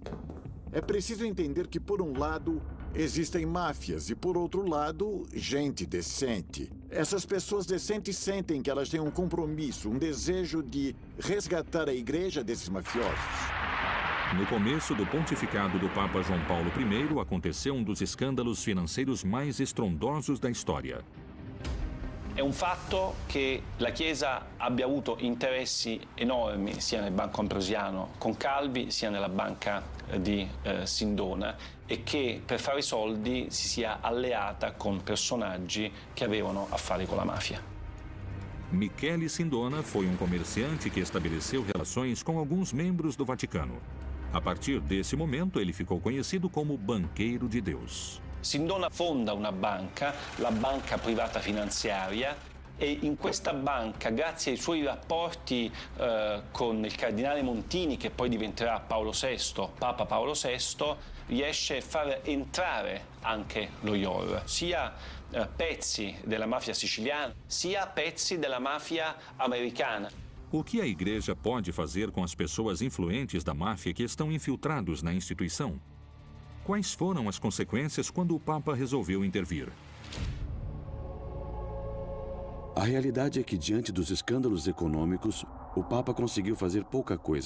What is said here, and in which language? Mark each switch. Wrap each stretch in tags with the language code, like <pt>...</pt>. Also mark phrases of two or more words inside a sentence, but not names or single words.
<pt>É preciso entender que, por um lado, existem máfias e, por outro lado, gente decente. Essas pessoas decentes sentem que elas têm um compromisso, um desejo de resgatar a igreja desses mafiosos. No começo do pontificado do Papa João Paulo I, aconteceu um dos escândalos financeiros mais estrondosos da história.</pt> <it>È un fatto che la Chiesa abbia avuto interessi enormi sia nel Banco Ambrosiano con Calvi sia nella banca di Sindona e che per fare i soldi si sia alleata con personaggi che avevano affari con la mafia.</it> <pt>Michele Sindona foi um comerciante que estabeleceu relações com alguns membros do Vaticano. A partir desse momento, ele ficou conhecido como Banqueiro de Deus.</pt> <it>Sindona fonda una banca, la Banca Privata Finanziaria, e in questa banca, grazie ai suoi rapporti con il cardinale Montini, che poi diventerà Papa Paolo VI, riesce a far entrare anche lo IOR, sia pezzi della mafia siciliana, sia pezzi della mafia americana.</it> <pt>O que a igreja pode fazer com as pessoas influentes da máfia que estão infiltrados na instituição? Quais foram as consequências quando o Papa resolveu intervir? A realidade é que, diante dos escândalos econômicos, o Papa conseguiu fazer pouca coisa.</pt>